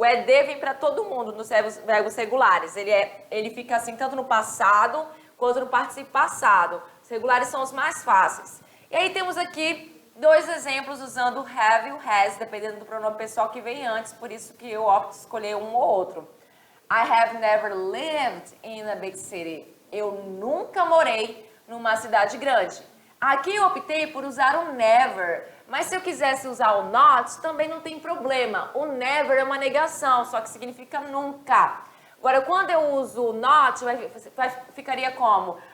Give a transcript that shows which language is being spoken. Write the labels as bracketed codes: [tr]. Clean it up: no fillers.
[pt] O ed vem para todo mundo nos verbos regulares, ele fica assim tanto no passado quanto no particípio passado. Os regulares são os mais fáceis. E aí temos aqui dois exemplos usando o have e o has, dependendo do pronome pessoal que vem antes, por isso que eu opto escolher um ou outro. [en] I have never lived in a big city. [pt] Eu nunca morei numa cidade grande. Aqui eu optei por usar o never, mas se eu quisesse usar o not, também não tem problema. O never é uma negação, só que significa nunca. Agora, quando eu uso o not, ficaria como?